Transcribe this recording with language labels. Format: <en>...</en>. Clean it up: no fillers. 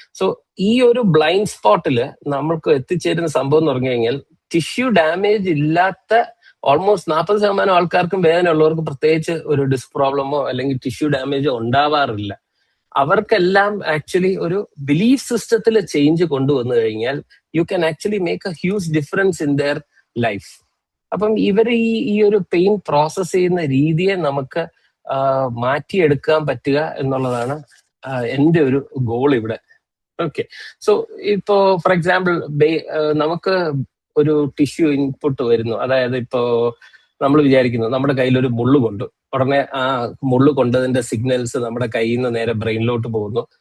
<ml>So ഈ ഒരു blind സ്പോട്ടില് നമ്മൾക്ക് എത്തിച്ചേരുന്ന സംഭവം എന്ന് പറഞ്ഞു കഴിഞ്ഞാൽ, ടിഷ്യൂ ഡാമേജ് ഇല്ലാത്ത ഓൾമോസ്റ്റ് 40% ആൾക്കാർക്കും വേദന ഉള്ളവർക്ക് പ്രത്യേകിച്ച് ഒരു ഡിസ്ക് പ്രോബ്ലമോ അല്ലെങ്കിൽ ടിഷ്യൂ ഡാമേജോ ഉണ്ടാവാറില്ല. അവർക്കെല്ലാം ആക്ച്വലി ഒരു ബിലീഫ് സിസ്റ്റത്തിൽ ചേഞ്ച് കൊണ്ടുവന്നു കഴിഞ്ഞാൽ</ml> <en>you can actually make a huge difference in their life.</en> <ml>അപ്പം ഇവർ ഈ ഒരു പെയിൻ പ്രോസസ് ചെയ്യുന്ന രീതിയെ നമുക്ക് മാറ്റിയെടുക്കാൻ പറ്റുക എന്നുള്ളതാണ് എൻ്റെ ഒരു ഗോൾ ഇവിടെ. ഓക്കെ, സോ ഇപ്പോ</ml> <en>for example</en> <ml>നമുക്ക് ഒരു ടിഷ്യൂ ഇൻപുട്ട് വരുന്നു. അതായത് ഇപ്പോ നമ്മൾ വിചാരിക്കുന്നു നമ്മുടെ കയ്യിൽ ഒരു മുള്ളു കൊണ്ടു, ഉടനെ ആ മുള്ളു കൊണ്ടതിന്റെ സിഗ്നൽസ് നമ്മുടെ കയ്യിൽ നിന്ന് നേരെ ബ്രെയിനിലോട്ട് പോകുന്നു.</ml>